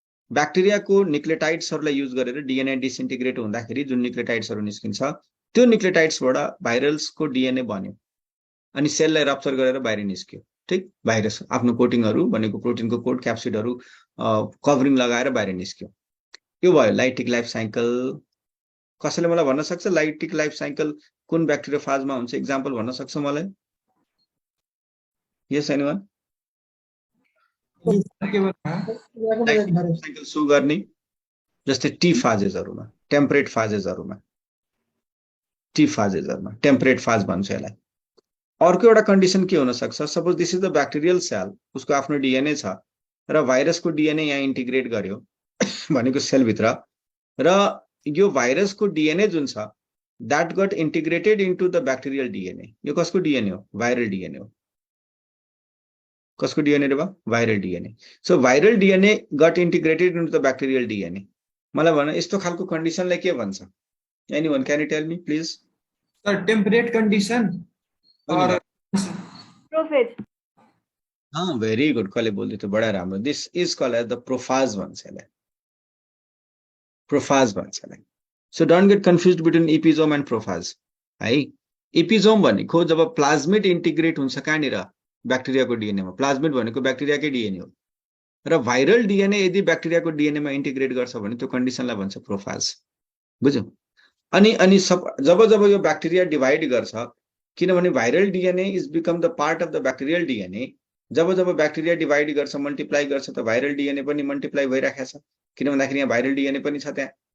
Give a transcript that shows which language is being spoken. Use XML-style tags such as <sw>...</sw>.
<ne>ब्याक्टेरियाको न्यूक्लियोटाइड्सहरुलाई use गरेर DNA disintegrate हुँदाखेरि जुन न्यूक्लियोटाइड्सहरु निस्किन्छ, त्यो न्यूक्लियोटाइड्सबाट भाइरसको डिएनए बन्यो अनि सेललाई रप्चर गरेर बाहिर निस्क्यो। ठीक? भाइरस आफ्नो कोटिङहरु भनेको प्रोटिनको कोट, क्याप्सिडहरु कभरिङ लगाएर बाहिर निस्क्यो। यो भयो लाइटिक लाइफ साइकल। कसैले मलाई भन्न सक्छ लाइटिक लाइफ साइकल कुन ब्याक्टेरियोफाजमा हुन्छ? एक्जाम्पल भन्न सक्छ मलाई?</ne> <en>Yes, anyone?</en> <ne>साइकल सो गर्ने जस्तै टी फाजेसहरुमा, टेम्परेट फाजेसहरुमा, टी फाजेसहरुमा टेम्परेट फाज भन्छ यसलाई। अर्को एउटा कन्डिसन के हुन सक्छ?</ne> <en>suppose this is the bacterial cell,</en> <ne>उसको आफ्नो डिएनए छ र भाइरसको डिएनए यहाँ इन्टिग्रेट गर्यो भनेको सेल भित्र, र यो भाइरसको डिएनए जुन छ</ne> <en>That got integrated into the bacterial DNA.</en> <ne>यो कसको डिएनए हो? भाइरल डिएनए हो। कसको डिएनए रे बा? Viral DNA.</ne> <en>So viral DNA got integrated into the bacterial DNA.</en> <ne>मलाई भन यस्तो खालको कन्डिसनलाई के भन्छ?</ne> <en>Anyone can you tell me please?</en> <ne>Sir temperate condition और प्रोफेज। हां,</ne> <en>Very good.</en> <ne>कसले बोल्दै थियो? बडा राम्रो।</ne> <en>this is called as the prophage</en> <ne>भन्छ यसलाई। प्रोफाज भन्छ यसलाई।</ne> <en>So don't get confused between episome and prophage है।</en> <ne>इपिजोम भनेको जब प्लाज्मिड इन्टिग्रेट हुन्छ कहाँनिर ब्याक्टेरियाको डिएनएमा, प्लाज्मिड भनेको ब्याक्टेरियाकै डिएनए हो र भाइरल डिएनए यदि ब्याक्टेरियाको डिएनएमा इन्टिग्रेट गर्छ भने त्यो कन्डिसनलाई भन्छ प्रोफाज। बुझ्यौ? अनि जब जब यो ब्याक्टेरिया डिभाइड गर्छ, किनभने</ne> <en>viral DNA is become the part of the bacterial DNA,</en> <ne>job job bacteria divide गर्छ, मल्टिप्लाई गर्छ त भाइरल डिएनए पनि मल्टिप्लाई भइराखेको छ, किन भन्दाखेरि यहाँ भाइरल डिएनए पनि छ त्यहाँ।</ne>